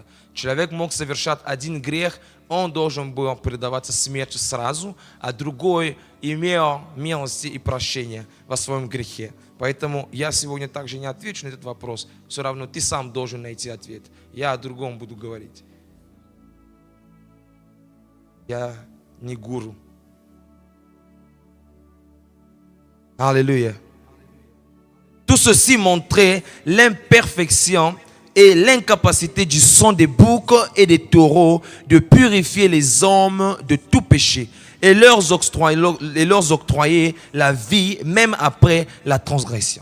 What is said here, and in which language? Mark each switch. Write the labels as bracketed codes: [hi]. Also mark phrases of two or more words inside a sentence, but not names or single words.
[ru] Человек мог совершать один грех, он должен был предаваться смерти сразу, а другой имел милости и прощения во своем грехе. Поэтому я сегодня также не отвечу на этот вопрос. Все равно ты сам должен найти ответ. Я о другом буду говорить. Я не гуру. [fr] Alléluia. Tout ceci montrait l'imperfection et l'incapacité du sang des boucs et des taureaux de purifier les hommes de tout péché et leur octroyer la vie même après la transgression.